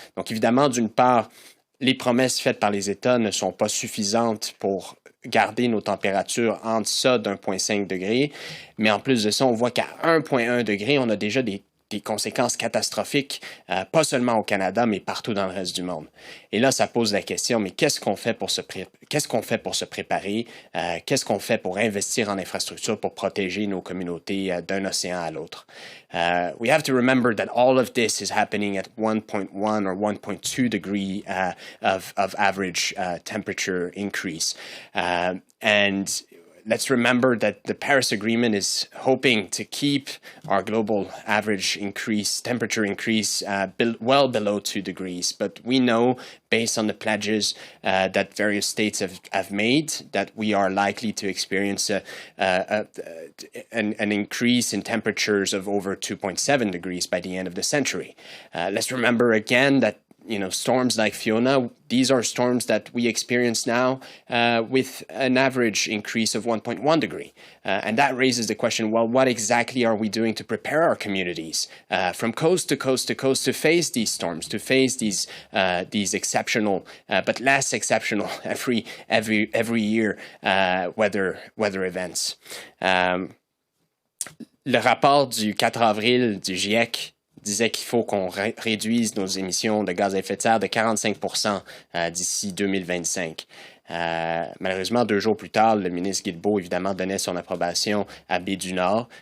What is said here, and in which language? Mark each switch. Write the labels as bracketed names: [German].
[French] Donc évidemment, d'une part, les promesses faites par les États ne sont pas suffisantes pour garder nos températures en deçà d'1,5 degré, mais en plus de ça, on voit qu'à 1,1 degré, on a déjà des conséquences catastrophiques, pas seulement au Canada, mais partout dans le reste du monde. Et là, ça pose la question, mais qu'est-ce qu'on fait pour se préparer? Qu'est-ce qu'on fait pour investir en infrastructure pour protéger nos communautés d'un océan à l'autre? [English] We have to remember that all of this is happening at 1.1 or 1.2 degree of average temperature increase. And let's remember that the Paris Agreement is hoping to keep our global average temperature increase well below 2 degrees. But we know, based on the pledges that various states have made, that we are likely to experience an increase in temperatures of over 2.7 degrees by the end of the century. Let's remember again that storms like Fiona, these are storms that we experience now with an average increase of 1.1 degree. And that raises the question, well, what exactly are we doing to prepare our communities from coast to coast to coast to face these storms, to face these exceptional, but less exceptional every year weather events? [French] Le rapport du 4 avril du GIEC disait qu'il faut qu'on réduise nos émissions de gaz à effet de serre de 45% d'ici 2025. Malheureusement, 2 jours plus tard, le ministre Guilbeault, évidemment, donnait son approbation à Baie du Nord.